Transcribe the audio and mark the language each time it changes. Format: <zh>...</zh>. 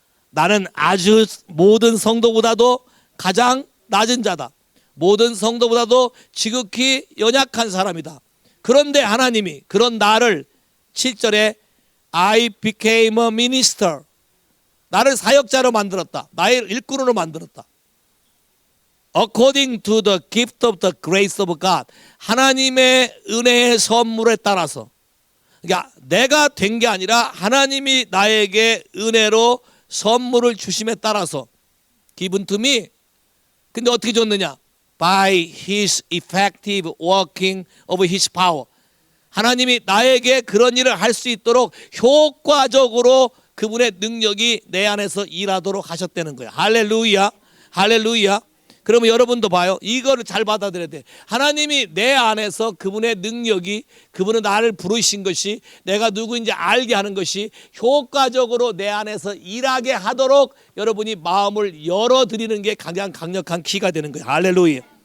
<ko>나는 아주 모든 성도보다도 가장 낮은 자다. 모든 성도보다도 지극히 연약한 사람이다. 그런데 하나님이 그런 나를 7절에</ko> <en>I became a minister,</en> <ko>나를 사역자로 만들었다. 나의 일꾼으로 만들었다.</ko> <en>According to the gift of the grace of God,</en> <ko>하나님의 은혜의 선물에 따라서. 그러니까 내가 된 게 아니라 하나님이 나에게 은혜로 선물을 주심에 따라서</ko> <en>given to me.</en> <ko>근데 어떻게 줬느냐?</ko> <en>By His effective working of His power.</en> <ko>하나님이 나에게 그런 일을 할 수 있도록 효과적으로 그분의 능력이 내 안에서 일하도록 하셨다는 거예요. 할렐루야, 할렐루야. 그러면 여러분도 봐요. 이거를 잘 받아들여야 돼. 하나님이 내 안에서 그분의 능력이, 그분은 나를 부르신 것이, 내가 누구인지 알게 하는 것이 효과적으로 내 안에서 일하게 하도록 여러분이 마음을 열어드리는 게 가장 강력한 키가 되는 거예요. 할렐루야.</ko>